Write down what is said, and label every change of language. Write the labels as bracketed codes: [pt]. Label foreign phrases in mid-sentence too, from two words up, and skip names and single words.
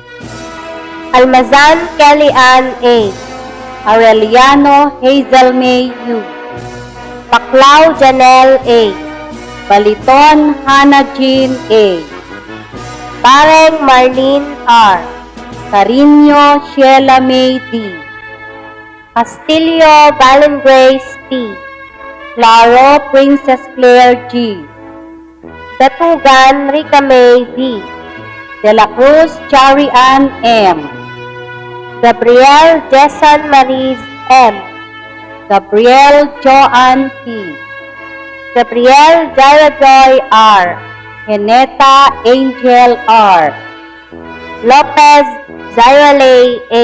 [tl] Almazan Kelly Ann A. Aureliano Hazel May U. Paclao Janelle A. Baliton Hannah Jean A. Bareng Marlene R. Carino Sheila May D. Castillo Valen Grace P. Claro Princess Claire G. Datugan Rica May D. De la Cruz Chari Ann M. Gabriel Jason Maris M. Gabriel Joanne P. Gabriel Jarajoy R. Heneta Angel R. Lopez Zyrale A.